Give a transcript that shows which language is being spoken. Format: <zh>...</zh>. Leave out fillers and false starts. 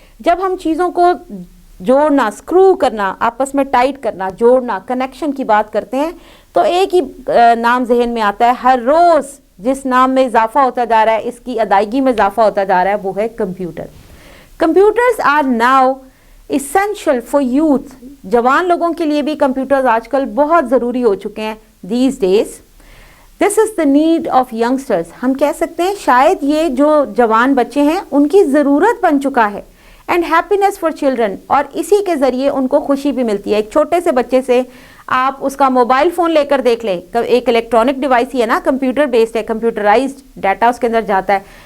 <ur>جب ہم چیزوں کو جوڑنا, اسکرو کرنا, آپس میں ٹائٹ کرنا, جوڑنا, کنیکشن کی بات کرتے ہیں تو ایک ہی نام ذہن میں آتا ہے, ہر روز جس نام میں اضافہ ہوتا جا رہا ہے, اس کی ادائیگی میں اضافہ ہوتا جا رہا ہے, وہ ہے computer.</ur> <en>Computers are now essential for youth.</en> <ur>جوان لوگوں کے لیے بھی کمپیوٹرز آج کل بہت ضروری ہو چکے ہیں</ur> <en>these days. This is the need of youngsters.</en> <ur>ہم کہہ سکتے ہیں شاید یہ جو جوان بچے ہیں ان کی ضرورت بن چکا ہے.</ur> <en>and happiness for children,</en> <ur>اور اسی کے ذریعے ان کو خوشی بھی ملتی ہے. ایک چھوٹے سے بچے سے آپ اس کا موبائل فون لے کر دیکھ لیں, ایک الیکٹرانک ڈیوائس ہی ہے نا, کمپیوٹر بیسڈ ہے, کمپیوٹرائزڈ ڈیٹا اس کے اندر جاتا ہے.</ur>